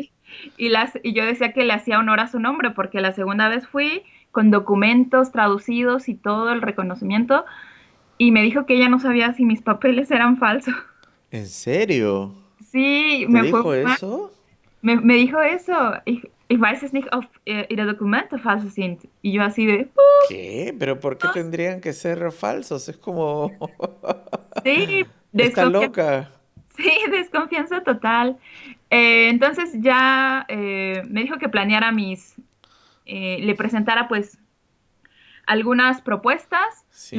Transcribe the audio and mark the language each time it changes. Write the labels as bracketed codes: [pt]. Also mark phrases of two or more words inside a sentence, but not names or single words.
[es] Y yo decía que le hacía honor a su nombre, porque la segunda vez fui con documentos traducidos y todo el reconocimiento, y me dijo que ella no sabía si mis papeles eran falsos. ¿En serio? Sí, ¿Te me fue dijo muy mal. eso? Me dijo eso. [de] Ich weiß es nicht, ob ihre Dokumente falsch sind. [es] Y yo así de, ¿Qué? ¿Pero por qué tendrían que ser falsos? Es como... sí, Está desconfianza, loca. sí, desconfianza total. Entonces ya me dijo que planeara le presentara pues algunas propuestas, lo